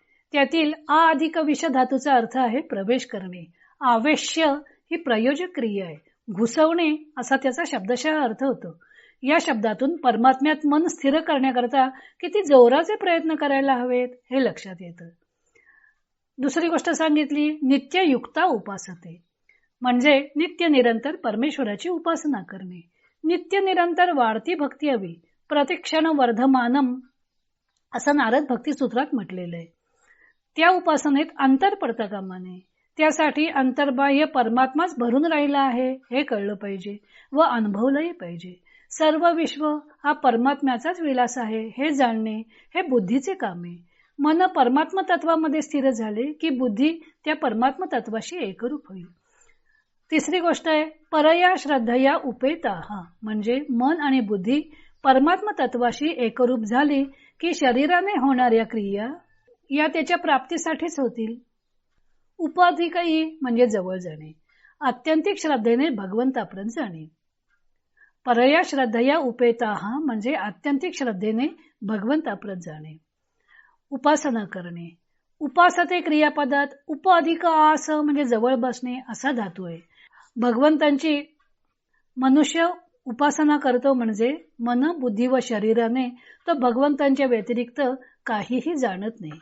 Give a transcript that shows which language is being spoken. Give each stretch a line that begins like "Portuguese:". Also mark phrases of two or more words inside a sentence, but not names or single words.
Marathi: त्यातील आ अधिक विष धातूचा अर्थ आहे प्रवेश करणे. आवेश्य ही प्रयोजक क्रिया आहे, घुसवणे असा त्याचा शब्दशः अर्थ होतो. या शब्दातून परमात्म्यात मन स्थिर करण्याकरता किती जोराचे प्रयत्न करायला हवेत हे लक्षात येतं. दुसरी गोष्ट सांगितली,
Sanskrit: नित्य युक्ता उपासते
Marathi: म्हणजे नित्य निरंतर परमेश्वराची उपासना करणे. नित्य निरंतर वाढती भक्ती हवी.
Sanskrit: प्रतिक्षण वर्धमानम
Marathi: असं नारद भक्ती सूत्रात म्हटलेलं आहे. त्या उपासनेत अंतर पडता कामा नये. त्यासाठी अंतर्बाह्य परमात्माच भरून राहिला आहे हे कळलं पाहिजे व अनुभवलंही पाहिजे. सर्व विश्व हा परमात्म्याचाच विलास आहे हे जाणणे हे बुद्धीचे काम आहे. मन परमात्मा तत्वामध्ये स्थिर झाले की बुद्धी त्या परमात्मा तत्वाशी एकरूप होईल. तिसरी गोष्ट आहे
Sanskrit: परया श्रद्धया उपेताः
Marathi: म्हणजे मन आणि बुद्धी परमात्मा तत्वाशी एकरूप झाली की शरीराने होणाऱ्या क्रिया या त्याच्या प्राप्तीसाठीच होतील. उपाधिकही म्हणजे जवळ जाणे, आत्यंतिक श्रद्धेने भगवंतापर्यंत जाणे.
Sanskrit: परया श्रद्धया उपेताः
Marathi: म्हणजे आत्यंतिक श्रद्धेने भगवंताप्रत जाणे. उपासना करणे. उपासते क्रियापदात उप अधिक आस म्हणजे जवळ बसणे असा धातू आहे. भगवंतांची मनुष्य उपासना करतो म्हणजे मन, बुद्धी व शरीराने तो भगवंतांच्या व्यतिरिक्त काहीही जाणत नाही.